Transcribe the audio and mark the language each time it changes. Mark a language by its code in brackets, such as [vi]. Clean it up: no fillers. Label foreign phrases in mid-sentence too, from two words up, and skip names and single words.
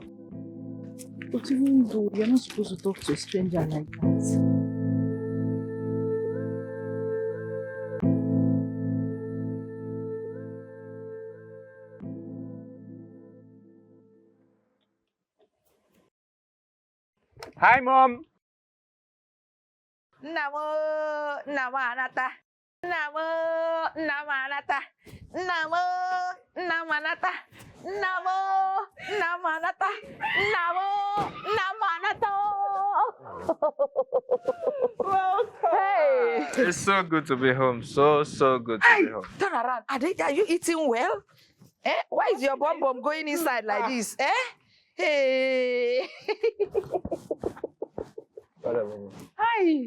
[en] But even though you're not supposed to talk to a stranger like that. Hi, Mom. Namo Namanata. Namo Namanata. Namo Namanata. Namo Namanata. Namo Namanata. Hey! It's so good to be home. So good to be home. Turn around. Are you eating well? Why is your bum going inside like this? Hey! Hi.